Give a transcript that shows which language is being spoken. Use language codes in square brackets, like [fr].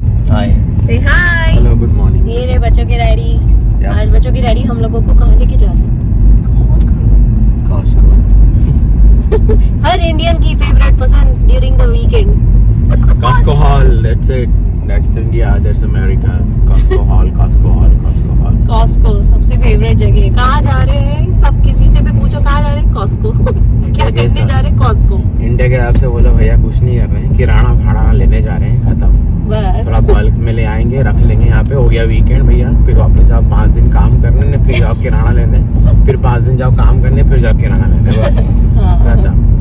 [en] Hi, say hi, hello, good morning. [hi] ये रहे बच्चों के डैडी। आज बच्चों के डैडी हम लोगों को कहाँ लेके जा रहे हैं? कॉस्को। हर इंडियन की फेवरेट पसंद [en] During the weekend. Costco Hall, that's it. That's India, that's America. Costco Hall, Costco Hall, Costco Hall. [hi] Costco सबसे फेवरेट जगह है। कहाँ जा रहे हैं? सब किसी से भी पूछो कहाँ जा रहे हैं? कॉस्को। क्या करने जा रहे हैं? कॉस्को। इंडिया के आपसे बोलो भैया कुछ नहीं कर रहे हैं, किराना भाड़ा लेने जा रहे हैं, खत्म। बस थोड़ा बल्क में ले आएंगे, रख लेंगे यहाँ पे, हो गया वीकेंड भैया। फिर वापस आप 5 दिन काम करने, फिर जाओ किराना लेने, फिर 5 दिन जाओ काम करने, फिर जाओ किराना लेने, बस खत्म।